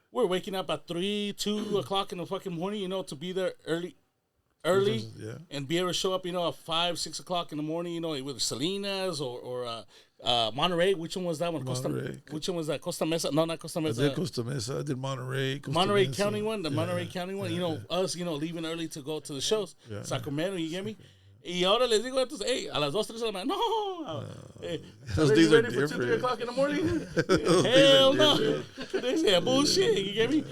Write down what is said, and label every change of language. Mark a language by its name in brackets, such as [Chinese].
[English] We're waking up at 2 o'clock in the fucking morning, to be there early, and be able to show up, at 5, 6 o'clock in the morning, with Salinas or Monterey. Which one was that one? Which one was that? Costa Mesa? No, not Costa Mesa. I did Costa Mesa. I did Monterey. Monterey County one. The Monterey County one. Us, leaving early to go to the shows. Yeah. Sacramento, you get me? [Spanish] Y ahora les digo, hey, a las 2, 3 de la mañana, no. [English] Hey, those days are ready different. for 2, 3 o'clock in the morning? Hell no. They say bullshit, you get me?